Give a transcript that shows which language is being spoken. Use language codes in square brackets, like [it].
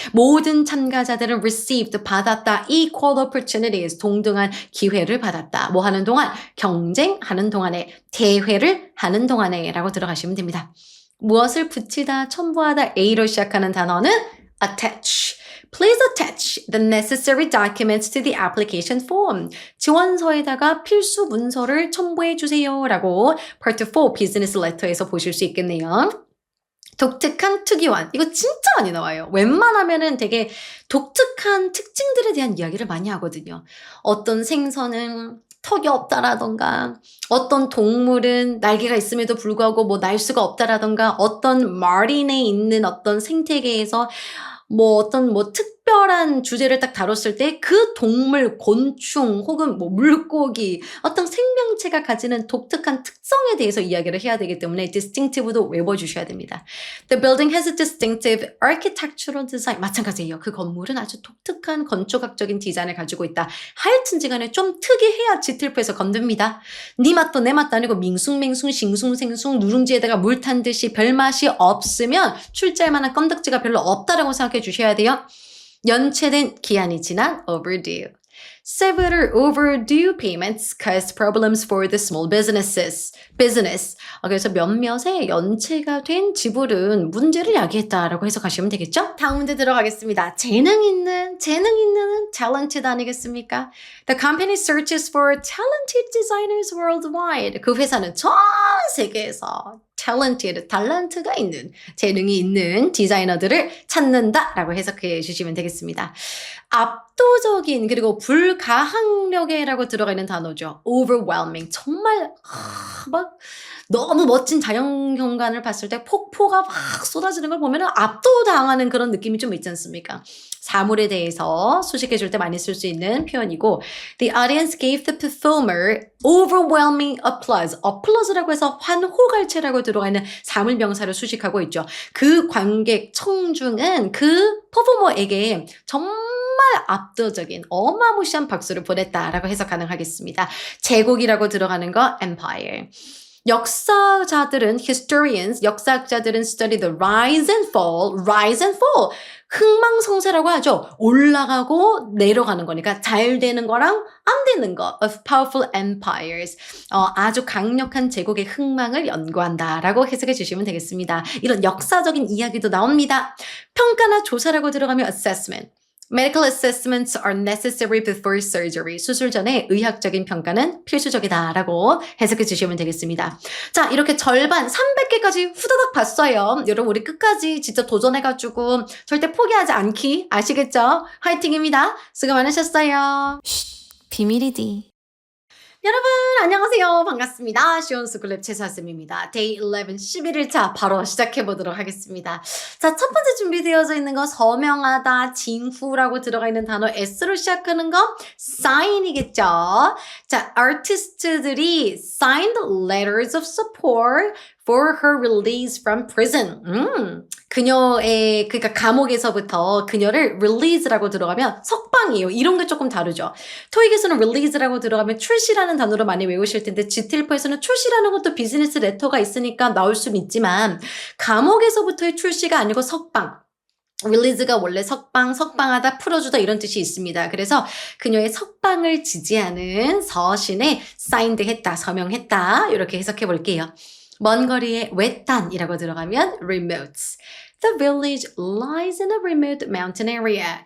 [ko] 모든 참가자들은 received, 받았다. [en] equal opportunities, [ko] 동등한 기회를 받았다. 뭐 하는 동안? 경쟁하는 동안에, 대회를 하는 동안에 라고 들어가시면 됩니다. 무엇을 붙이다, 첨부하다, A로 시작하는 단어는 attach. [en] Please attach the necessary documents to the application form. [ko] 지원서에다가 필수 문서를 첨부해 주세요. 라고 Part 4 Business Letter에서 보실 수 있겠네요. 독특한 특이한. 이거 진짜 많이 나와요. 웬만하면은 되게 독특한 특징들에 대한 이야기를 많이 하거든요. 어떤 생선은 턱이 없다라던가 어떤 동물은 날개가 있음에도 불구하고 뭐 날 수가 없다라던가 어떤 마린에 있는 어떤 생태계에서 뭐 어떤 뭐 특별한 주제를 딱 다뤘을 때 그 동물, 곤충 혹은 뭐 물고기 어떤 생명체가 가지는 독특한 특성에 대해서 이야기를 해야 되기 때문에 distinctive도 외워주셔야 됩니다. [en] The building has a distinctive architectural design. [ko] 마찬가지예요. 그 건물은 아주 독특한 건축학적인 디자인을 가지고 있다. 하여튼지 간에 좀 특이해야 GTLP에서 건듭니다. 네 맛도 내 맛도 아니고 밍숭맹숭 싱숭생숭 누룽지에다가 물 탄 듯이 별맛이 없으면 출제할 만한 건덕지가 별로 없다라고 생각해 주셔야 돼요. 연체된 기한이 지난 overdue. [en] Severe overdue payments cause problems for the small business. [ko] 그래서 몇몇의 연체가 된 지불은 문제를 야기했다라고 해석하시면 되겠죠? 다음 문제 들어가겠습니다. 재능 있는 talented 아니겠습니까? [en] The company searches for talented designers worldwide. [ko] 그 회사는 전 세계에서 talented, 달란트가 있는, 재능이 있는 디자이너들을 찾는다라고 해석해 주시면 되겠습니다. 압도적인 그리고 불가항력에라고 들어가 있는 단어죠. [en] overwhelming. [ko] 정말 막 너무 멋진 자연 경관을 봤을 때 폭포가 막 쏟아지는 걸 보면 압도당하는 그런 느낌이 좀 있지 않습니까? 사물에 대해서 수식해 줄 때 많이 쓸 수 있는 표현이고 [en] The audience gave the performer overwhelming applause. [ko] applause라고 해서 환호갈채라고 들어가 있는 사물명사를 수식하고 있죠. 그 관객 청중은 그 퍼포머에게 정말 압도적인 어마무시한 박수를 보냈다라고 해석 가능하겠습니다. 제국이라고 들어가는 거 empire. 역사학자들은 [en] study the rise and fall. [ko] 흥망성쇠라고 하죠. 올라가고 내려가는 거니까 잘 되는 거랑 안 되는 거 [en] of powerful empires. [ko] 아주 강력한 제국의 흥망을 연구한다라고 해석해 주시면 되겠습니다. 이런 역사적인 이야기도 나옵니다. 평가나 조사라고 들어가면 assessment. [en] Medical assessments are necessary before surgery. [ko] 수술 전에 의학적인 평가는 필수적이다라고 해석해 주시면 되겠습니다. 자, 이렇게 절반 300개까지 후다닥 봤어요. 여러분 우리 끝까지 진짜 도전해가지고 절대 포기하지 않기 아시겠죠? 화이팅입니다. 수고 많으셨어요. 비밀이디. 여러분 안녕하세요. 반갑습니다. 시온스쿨랩 최수아쌤입니다. 데이 11, 11일차 바로 시작해보도록 하겠습니다. 자, 첫 번째 준비되어져 있는 거 서명하다, 징후라고 들어가 있는 단어 S로 시작하는 거 sign이겠죠. 자, 아티스트들이 [en] signed letters of support for her release from prison. [ko] 그녀의 그러니까 감옥에서부터 그녀를 release라고 들어가면 석방이에요. 이런 게 조금 다르죠. 토익에서는 release라고 들어가면 출시라는 단어로 많이 외우실 텐데 GTLP에서는 출시라는 것도 비즈니스 레터가 있으니까 나올 수는 있지만 감옥에서부터의 출시가 아니고 석방. release가 원래 석방하다, 풀어주다 이런 뜻이 있습니다. 그래서 그녀의 석방을 지지하는 서신에 signed 했다, 서명했다 이렇게 해석해 볼게요. 먼 거리의 외딴이라고 들어가면 remote. [en] The village lies in a remote mountain area.